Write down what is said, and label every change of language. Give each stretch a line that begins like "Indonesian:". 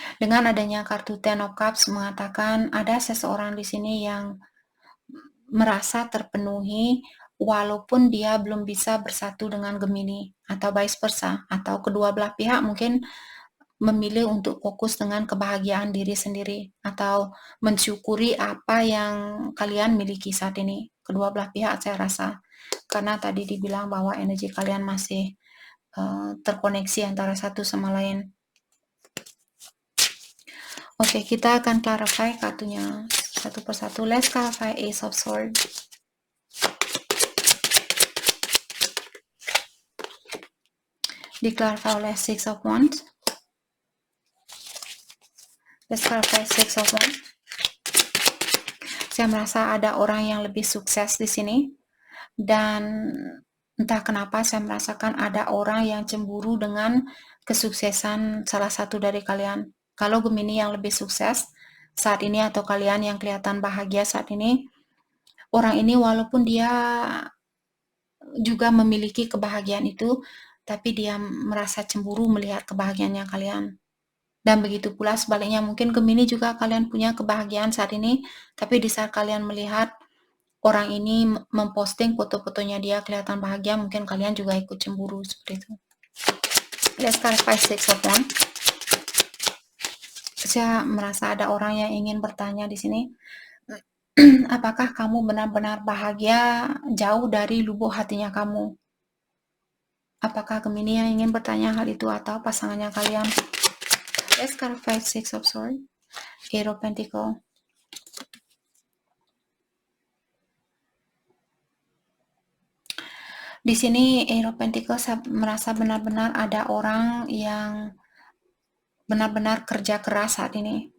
Indonesian: Dengan adanya kartu Ten of Cups mengatakan ada seseorang di sini yang merasa terpenuhi walaupun dia belum bisa bersatu dengan Gemini, atau vice versa, atau kedua belah pihak mungkin memilih untuk fokus dengan kebahagiaan diri sendiri atau mensyukuri apa yang kalian miliki saat ini. Kedua belah pihak saya rasa, karena tadi dibilang bahwa energi kalian masih terkoneksi antara satu sama lain. Oke, kita akan clarify kartunya satu persatu.
English: Let's clarify Ace of Swords.
Indonesian: Diklarify oleh Six of Wands.
English: Let's clarify Six of Wands.
Indonesian: Saya merasa ada orang yang lebih sukses di sini, dan entah kenapa saya merasakan ada orang yang cemburu dengan kesuksesan salah satu dari kalian. Kalau Gemini yang lebih sukses saat ini atau kalian yang kelihatan bahagia saat ini, orang ini walaupun dia juga memiliki kebahagiaan itu, tapi dia merasa cemburu melihat kebahagiaannya kalian. Dan begitu pula sebaliknya, mungkin Gemini juga kalian punya kebahagiaan saat ini, tapi di saat kalian melihat orang ini memposting foto-fotonya dia kelihatan bahagia, mungkin kalian juga ikut cemburu seperti itu.
English: Let's clarify Six of Wands.
Indonesian: Saya merasa ada orang yang ingin bertanya di sini, apakah kamu benar-benar bahagia jauh dari lubuk hatinya kamu? Apakah Gemini yang ingin bertanya hal itu atau pasangannya kalian?
English: Let's clarify Six of Swords, Eight of Pentacles.
Indonesian: Di sini Eight of Pentacles saya merasa benar-benar ada orang yang benar-benar kerja keras saat ini.